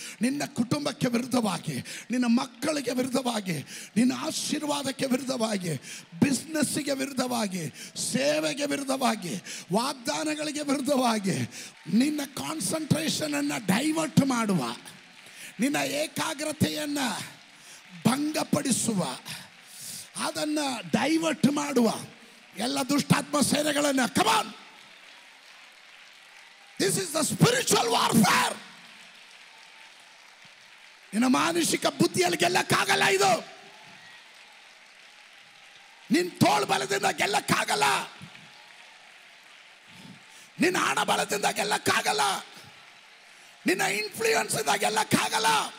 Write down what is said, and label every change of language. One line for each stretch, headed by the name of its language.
Kannada: ನಿನ್ನ ಕುಟುಂಬಕ್ಕೆ ವಿರುದ್ಧವಾಗಿ, ನಿನ್ನ ಮಕ್ಕಳಿಗೆ ವಿರುದ್ಧವಾಗಿ, ನಿನ್ನ ಆಶೀರ್ವಾದಕ್ಕೆ ವಿರುದ್ಧವಾಗಿ, ಬಿಸ್ನೆಸ್ಸಿಗೆ ವಿರುದ್ಧವಾಗಿ, ಸೇವೆಗೆ ವಿರುದ್ಧವಾಗಿ, ವಾಗ್ದಾನಗಳಿಗೆ ವಿರುದ್ಧವಾಗಿ, ನಿನ್ನ ಕಾನ್ಸಂಟ್ರೇಷನನ್ನು ಡೈವರ್ಟ್ ಮಾಡುವ, ನಿನ್ನ ಏಕಾಗ್ರತೆಯನ್ನು ಭಂಗಪಡಿಸುವ, ಅದನ್ನು ಡೈವರ್ಟ್ ಮಾಡುವ ಎಲ್ಲ ದುಷ್ಟಾತ್ಮ ಸೇನೆಗಳನ್ನು ಕಮಾನ್.
English: This is the spiritual warfare.
Kannada: ನಿನ್ನ ಮಾನಸಿಕ ಬುದ್ಧಿಯಲ್ಲಿ ಗೆಲ್ಲಕ್ಕಾಗಲ್ಲ. ಇದು ನಿನ್ನ ತೋಳು ಬಲದಿಂದ ಗೆಲ್ಲಕ್ಕಾಗಲ್ಲ, ನಿನ್ನ ಹಣ ಬಲದಿಂದ ಗೆಲ್ಲಕ್ಕಾಗಲ್ಲ, ನಿನ್ನ ಇನ್ಫ್ಲೂಯೆನ್ಸ್ ಇಂದ ಗೆಲ್ಲಕ್ಕಾಗಲ್ಲ.